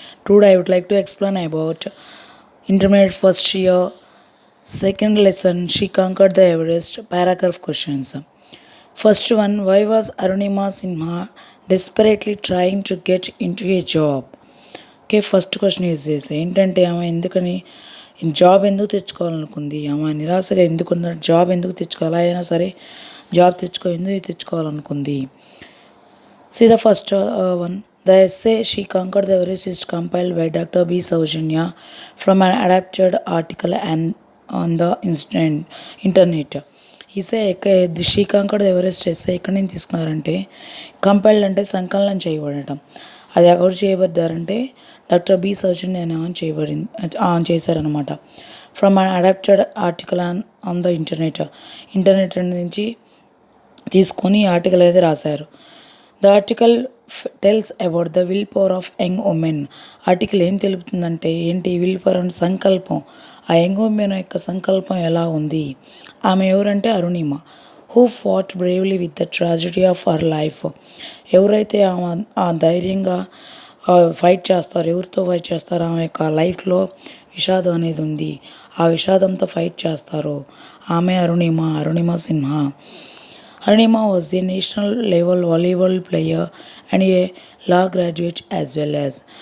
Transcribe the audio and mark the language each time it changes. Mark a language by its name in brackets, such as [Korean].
[English] Today I would like to explain about intermediate first year second lesson She Conquered the Everest paragraph questions. First one, why was Arunima Sinha desperately trying to get into a job? Okay, first question is this. [Telugu] ఏంటంటే ఆమె ఎందుకని job ఎందుకు తెచ్చుకోవాలనుకుంది, ఆమె నిరాశగా ఎందుకున్న job ఎందుకు తెచ్చుకోవాలి, అయినా సరే జాబ్ ఎందుకు తెచ్చుకోవాలనుకుంది. [English] See the first one. The essay She Conquered the Everest is compiled by Dr. B. Saujanya from an adapted article and on the internet. [Telugu] ఈ సే షీ కాంకర్డ్ ఎవరెస్ట్ ఎస్సే ఎక్కడి నుంచి తీసుకున్నారంటే, కంపైల్డ్ అంటే సంకలనం చేయబడటం. అది ఎవరు చేయబడ్డారంటే డాక్టర్ బి సౌజన్య అనే on చేశారనమాట. [English] from an adapted article on the internet [Telugu] నుంచి తీసుకొని ఈ ఆర్టికల్ అనేది రాశారు. [English] The article tells about the will power of young women. [Telugu] Article ఏం తెలుపుతుందంటే ఏంటి, విల్ పవర్ అంటే సంకల్పం. ఆ యంగ్ ఉమెన్ యొక్క సంకల్పం ఎలా ఉంది. ఆమె ఎవరంటే [English] Arunima. Who fought bravely with the tragedy of our life. [Telugu] ఎవరైతే ఆమె ఆ ధైర్యంగా ఫైట్ చేస్తారు, ఎవరితో ఫైట్ చేస్తారు, ఆమె యొక్క లైఫ్లో విషాదం అనేది ఉంది, ఆ విషాదంతో ఫైట్ చేస్తారు. ఆమె Arunima Sinha. [English] Arunima was a national level volleyball player and a law graduate as well as.